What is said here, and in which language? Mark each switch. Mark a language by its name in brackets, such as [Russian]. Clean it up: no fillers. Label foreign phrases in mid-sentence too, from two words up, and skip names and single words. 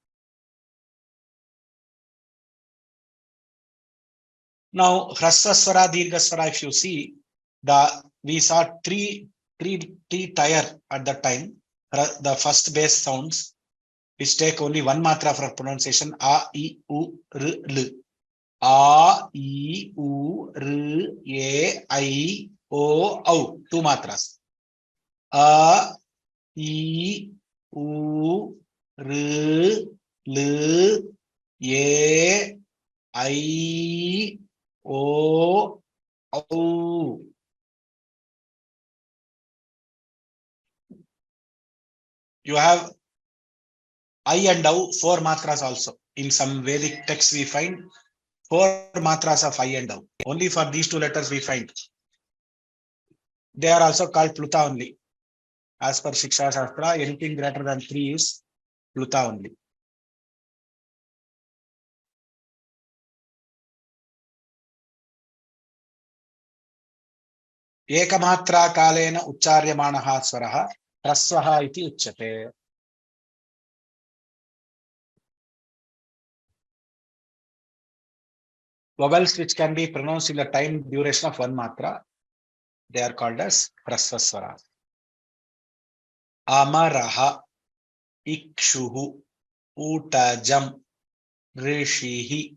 [English] Now, [Sanskrit] ह्रस्वस्वर, दीर्घस्वर, [English] if you see, we saw three tier at the time. The first base sounds, which take only one matra for pronunciation, a, I, u, r, l. A, I, u, r, e, I, o, au. Two matras. A, I, U, R, L, A, I, O, O. You have I and O, 4 matras also. In some Vedic texts we find 4 matras of I and O. Only for these two letters we find. They are also called Pluta only. As per Shiksha Shastra, anything greater than 3 is Pluta only. [Sanskrit] एकमात्राकालेन उच्चार्यमाणः स्वरः ह्रस्वः इति उच्यते. [English] Vowels which can be pronounced in the time duration of 1 matra, they are called as prasvaswara. [Sanskrit] अमरः, इक्षुः, उटजम्, ऋषिः.